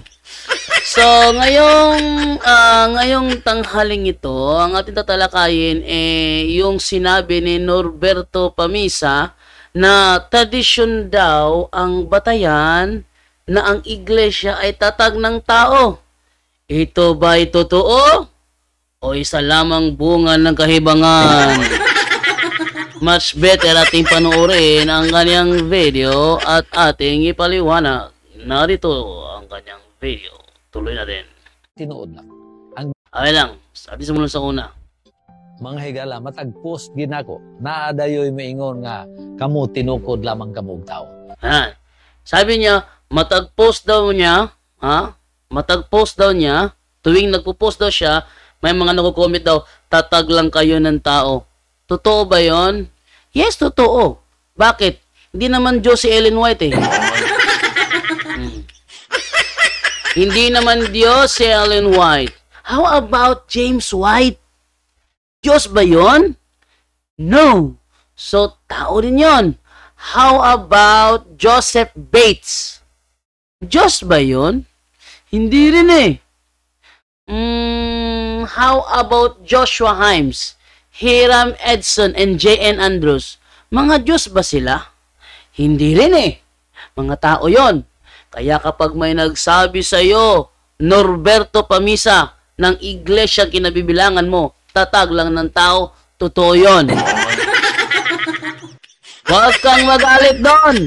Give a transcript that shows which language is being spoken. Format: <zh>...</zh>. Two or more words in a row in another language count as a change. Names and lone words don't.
<tl>So, ngayong tanghaling ito, ang ating tatalakayin yung sinabi ni Norberto Pamisa na tradisyon daw ang batayan na ang iglesia ay tatag ng tao. Ito ba'y totoo? O isa lamang bunga ng kahibangan?</tl> <en>Much better</en> <tl>ating panoorin ang kanyang video at ating ipaliwanag. Narito ang kanyang video. Tuloy natin.</tl> <ceb>Tinuod lang.</ceb> <tl>Okay lang. Sabi sa mula sa una.</tl> <ceb>Mga higala, matag-post ginako. Naadayoy maingon nga kamo tinukod lamang kamog tao.</ceb> <tl>Sabi niya, matag-post daw niya, matag-post daw niya, tuwing nagpo-post daw siya, may mga nagko-comment daw, tatag lang kayo ng tao. Totoo ba yon? Yes, totoo. Bakit? Hindi naman Diyos si Ellen White Hindi naman Diyos si Ellen White.</tl> <en>How about James White?</en> <tl>Diyos ba yon? No. So, tao din yon.</tl> <en>How about Joseph Bates?</en> <tl>Diyos ba yon? Hindi rin</tl> <en>How about</en> <tl>Joshua Himes, Hiram Edson, and J.N. Andrews? Mga Diyos ba sila? Hindi rin Mga tao yon. Kaya kapag may nagsabi sa iyo, Norberto Pamisa, ng iglesia kinabibilangan mo, tatag lang ng tao, totoo yon. Huwag kang magalit doon.</tl>